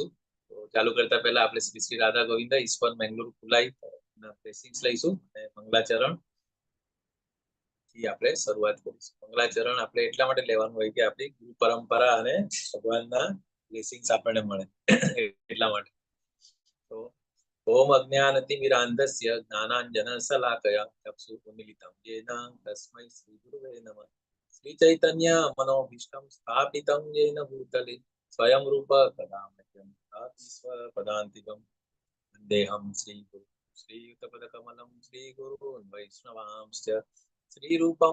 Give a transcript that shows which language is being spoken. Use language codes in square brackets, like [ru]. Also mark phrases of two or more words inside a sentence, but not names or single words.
[gu] તો ચાલુ કરતા પહેલા આપણે શ્રી શ્રી રાધા ગોવિંદ ઈસ્કોન મેંગલુરુ ખુલાઈ બ્લેસિંગ્સ લઈશું અને મંગલાચરણ થી આપણે શરૂઆત કરીશું. મંગલાચરણ આપણે એટલા માટે લેવાનું હોય કે આપણી ગુરુ પરંપરા અને ભગવાનના બ્લેસિંગ્સ આપણને મળે એટલા માટે. [sa] તો ઓમ અજ્ઞાનતિમિરાંધસ્ય જ્ઞાનાંજન શલાકયા ચક્ષુરુન્મિલિतं येन तस्मै श्री गुरुवे नमः. श्री चैतन्य मनोभीष्टं स्थापितं येन भूतले स्वयं रूप कदा मह्यं ददाति स्वपदान्तिकं वन्देऽहं श्रीगुरुं श्रीयुतपदकमलं श्रीगुरून् वैष्णवांश्च श्रीरूपं